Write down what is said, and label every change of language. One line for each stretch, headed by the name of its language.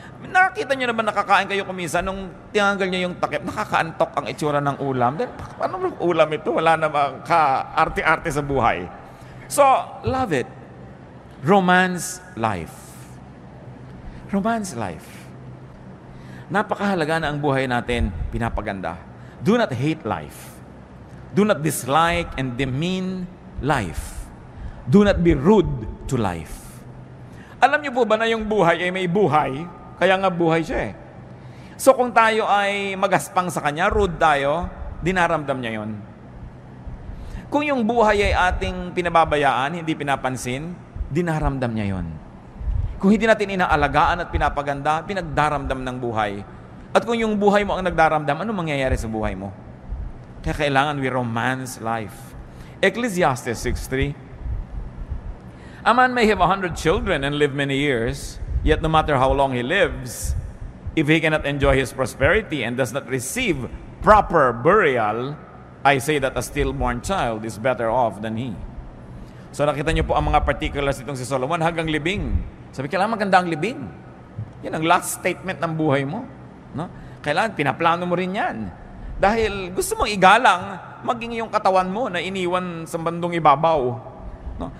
Filipino: Nakita niyo naman nakakain kayo kuminsan nung tinanggal niyo yung takip, nakakaantok ang itsura ng ulam. Then, paano ulam ito? Wala namang ka-arte-arte sa buhay.
English: So, love it. Romance life. Romance life.
Filipino: Napakahalaga na ang buhay natin pinapaganda.
English: Do not hate life. Do not dislike and demean life. Do not be rude to life.
Filipino: Alam niyo po ba na yung buhay ay may buhay? Kaya nga buhay siya eh. So kung tayo ay magaspang sa kanya, rude tayo, dinaramdam niya yon. Kung yung buhay ay ating pinababayaan, hindi pinapansin, dinaramdam niya yon. Kung hindi natin inaalagaan at pinapaganda, pinagdaramdam ng buhay. At kung yung buhay mo ang nagdaramdam, ano mangyayari sa buhay mo? Kaya kailangan
English: we romance life. Ecclesiastes 6:3. A man may have 100 children and live many years, yet no matter how long he lives, if he cannot enjoy his prosperity and does not receive proper burial, I say that a stillborn child is better off than he.
Filipino: So nakita niyo po ang mga particulars itong si Solomon hanggang libing. Sabi, kailangan maganda ang libing. Yan ang last statement ng buhay mo. No? Kailangan pinaplano mo rin yan. Dahil gusto mong igalang, maging yung katawan mo na iniwan sa bandong ibabaw. No?